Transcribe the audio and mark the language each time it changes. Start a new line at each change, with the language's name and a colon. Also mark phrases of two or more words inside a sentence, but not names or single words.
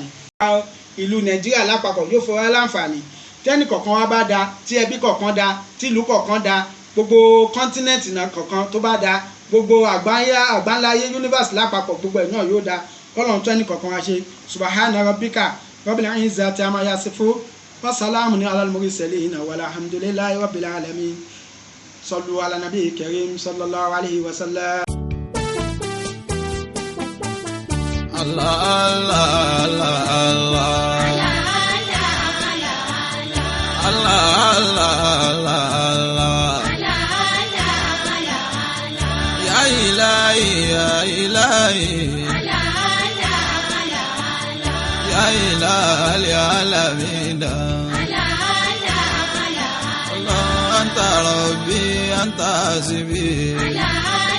Yoruba: ìlú Nàìjíríà lápapọ̀ yóò fẹ́ wá láǹfààní tẹ́nì kọ̀ọ̀kan wá bá da tí ẹbí kọ̀ọ̀kan da tí ìlú kọ̀ọ̀kan da gbogbo kọ́ńtínẹ̀tì náà kọ̀ọ̀kan tó bá da gbogbo àgbáńláyé universe lápapọ̀ gbogbo ẹ̀ náà yóò da kọ́lọ́n tó ẹnì kọ̀ọ̀kan wá ṣe
Arabic: سبحان ربك رب العزة عما يصفون وسلام على المرسلين والحمد لله رب العالمين صلوا على النبي الكريم صلى الله عليه وسلم. الله الله الله الله الله الله الله يا إلهي يا إلهي يا إلهي العالمين الله أنت ربي أنت حسبي